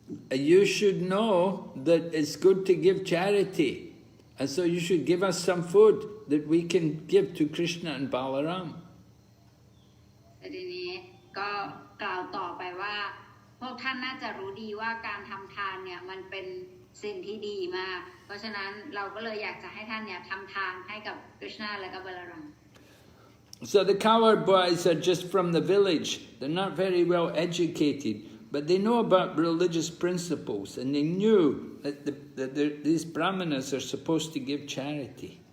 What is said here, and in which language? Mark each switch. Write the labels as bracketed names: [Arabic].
[English] You should know that it's good to give charity, and so you should give us some food that we can give to Krishna and Balaram. [Thai] ทีนี้ก็กล่าวต่อไปว่าพวกท่านน่าจะรู้ดีว่าการทำทานเนี่ยมันเป็นสิ่งที่ดีมากเพราะฉะนั้นเราก็เลยอยากจะให้ท่านเนี่ยทำทานให้กับคริชนาและก็บาราราม [English] So the cowherd boys are just from the village. They're not very well educated, but they know about religious principles, and they knew that these Brahmanas are supposed to give charity.